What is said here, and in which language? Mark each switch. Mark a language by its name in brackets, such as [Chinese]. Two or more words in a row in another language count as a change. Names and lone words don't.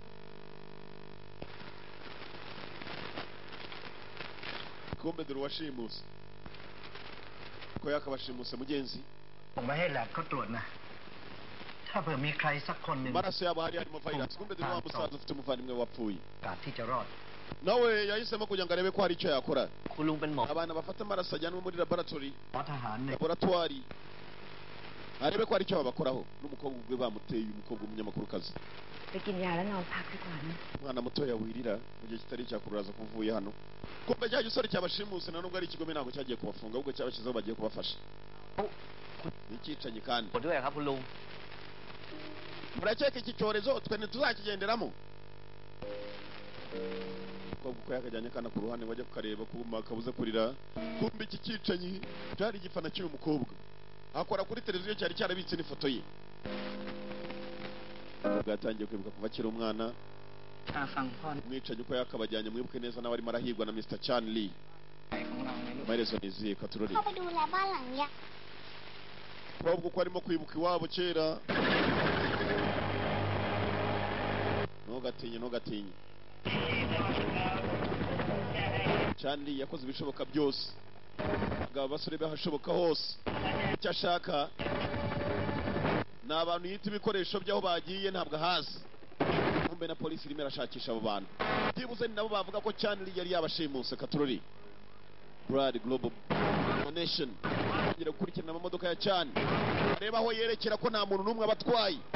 [Kinyarwanda] Kombe dore washimuse ko yakabashimuse mugenzi. [Thai] ผมไม่ให้แลบเขาตรวจนะถ้าเผื่อมีใครสักคนหนึ่ง [Kinyarwanda] Maraso yabo hari harimo virus. Kombe dore wa musaza ufite umuvandimwe wapfuye. [Thai] การที่จะรอด [Kinyarwanda] Nawe yahisemo kugira ngo arebe ko hari icyo yakora. [Thai] คุณลุงเป็นหมอ [Kinyarwanda] Abana bafata amaraso ajyanwe muri laboratory. [Thai] ทหารเนี่ย [Kinyarwanda] Laboratoire. Arebe ko hari icyo babakoraho n'umukobwa ubwe bamuteye umukobwa umunyamakuru kazi. [Thai] ไปกินยาแล้วนอนพักดีกว่านะ [Kinyarwanda] Umwana muto yawirira mu gihe kitari cyakururaza kuvuye hano. Kumbe cya gisore cyabashimuse na nubwo ari ikigome ntabwo cyagiye kubafunga ahubwo cyabashyizeho bagiye kubafasha. Nicicanye kandi. [Thai] ขอด้วยครับคุณลุง [Kinyarwanda] Murakeka iki cyorezo twe ntituzakigenderamo. Umukobwa uko yakajyanye kana ku ruhande bajya kukareba kuma kabuze kurira. Kumbe iki cyicanyi cyari igifana cy'uyu mukobwa. Akora kuri televiziyo cyari cyarabitse n'ifoto ye. Bwatangiye kwibuka kuva akiri umwana. Mwicanyi uko yakabajyanye mwibuke neza nawe arimo arahigwa na Mr. Chan Lee. Amaherezo niziye katurori. [Thai] เข้าไปดูแลบ้านหลังยักษ์ [Kinyarwanda] Umukobwa uko arimo kwibuka iwabo kera. ntugatinye Charlie yakoze ibishoboka byose abagabo basore bahashoboka hose icyo ashaka ni abantu yita ibikoresho by'aho bagiye ntabwo hazi kumbe na polisi irimo irashakisha abo bantu byibuze ni nabo bavuga ko Charlie yari yabashimuse Katurori Brad Global Nation ngira gukurikirana amamodoka ya Charlie areba aho yerekera ko nta muntu n'umwe abatwaye